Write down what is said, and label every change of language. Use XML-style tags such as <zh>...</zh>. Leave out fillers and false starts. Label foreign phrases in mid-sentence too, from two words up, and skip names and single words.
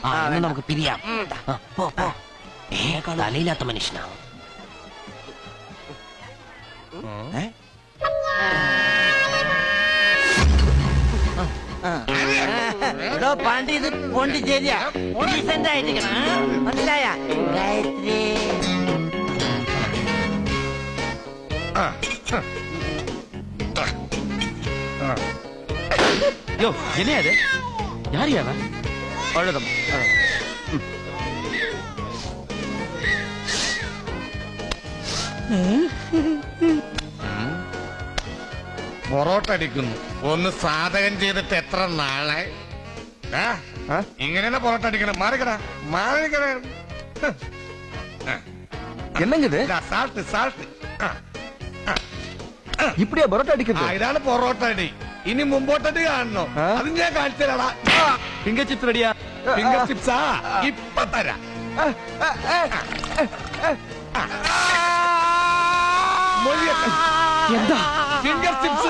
<ml>ഇന്ന് നമുക്ക് പിരിയാം. പോ പോ. തലയില്ലാത്ത മനുഷ്യനാണ്. എടോ പാണ്ടി, ഇത് പോണ്ടിച്ചേരിയാ. ഡീസന്റ് ആയിരിക്കണം, മനസ്സിലായ? ഗായത്രി</ml> <ta>யோ, என்ன அது? யார் யாவ? அழுதம்.</ta> <ml>പൊറോട്ട അടിക്കുന്നു. ഒന്ന് സാധകം ചെയ്തിട്ട് എത്ര നാളെ? ഇങ്ങനെ പൊറോട്ട അടിക്കണം. മാറിക്കട മാറിക്കട.</ml> <ta>என்னங்குது?</ta> <en>salt salt.</en> <ta>இப்படியா பரோட்டா அடிக்கிறது?</ta> <ml>ഇതാണ് പൊറോട്ട അടി. ഇനി മുമ്പോട്ടടി കാണണോ? അത് ഞാൻ കാണിച്ചു തരാടാ.</ml> <en>finger chips</en> <ml>റെഡിയാ?</ml> <en>finger chips</en> <ml>ഇപ്പൊ തരാം. എന്താ</ml> <en>finger chips?</en>